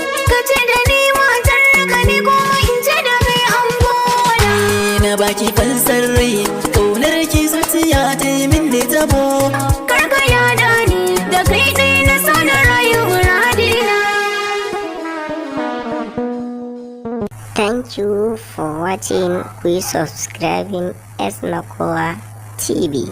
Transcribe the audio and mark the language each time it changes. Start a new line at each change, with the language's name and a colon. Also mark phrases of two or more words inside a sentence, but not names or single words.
Hausa: Ka ce da ni matar ka, ni kuma in ce da kai angona. Na baki fansar rai, ƙaunar ki zuciya ta yi min da tabo. Kar ka yada ni, da kai ɗai na so na rayu muradina.
English: Thank you for watching. Please subscribing S Makowa T V.